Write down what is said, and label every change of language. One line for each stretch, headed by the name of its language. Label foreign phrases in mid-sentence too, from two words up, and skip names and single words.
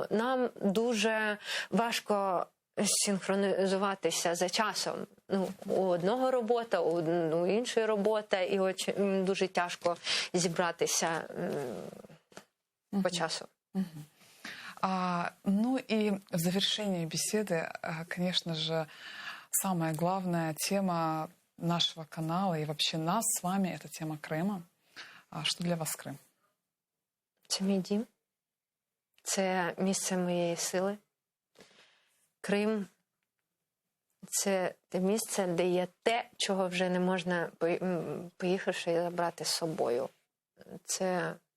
Ukrainian: Нам дуже важко синхронізуватися за часом. Ну, у одного робота, у іншої робота, і дуже тяжко зібратися по часу.
Russian: Ну и в завершении беседы, конечно же, самая главная тема нашего канала и вообще нас с вами – это тема Крыма. Что для вас Крым?
Ukrainian: Це мій дім. Це місце моєї сили. Крим – це те місце, де є те, чого вже не можна, поїхавши, забрати з собою. Це...